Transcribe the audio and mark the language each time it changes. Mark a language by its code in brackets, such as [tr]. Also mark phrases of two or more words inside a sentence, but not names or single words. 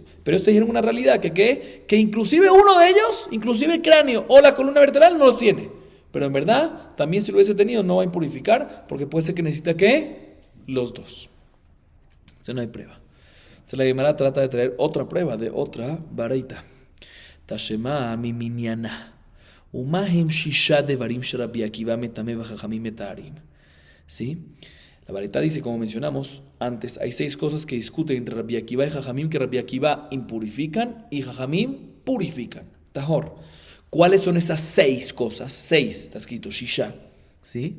[es] Pero ellos te dijeron una realidad, que inclusive uno de ellos, inclusive el cráneo o la columna vertebral no los tiene. Pero en verdad, también si lo hubiese tenido no va a impurificar, porque puede ser que necesita ¿qué? Los dos. Entonces no hay prueba. Entonces la Gemara trata de traer otra prueba de otra baraita. [arc] תא שמע מי מיניה. [he] ומהם ששה דברים שרבי עקיבא מטמא בחכמים מטהרים. [es] ¿Sí? La baraita dice, como mencionamos antes, hay 6 cosas que discuten entre Rabbi Akiva y Jajamim, que Rabbi Akiva impurifican y Jajamim purifican. Tajor. ¿Cuáles son esas 6 cosas? 6, está escrito shisha. ¿Sí?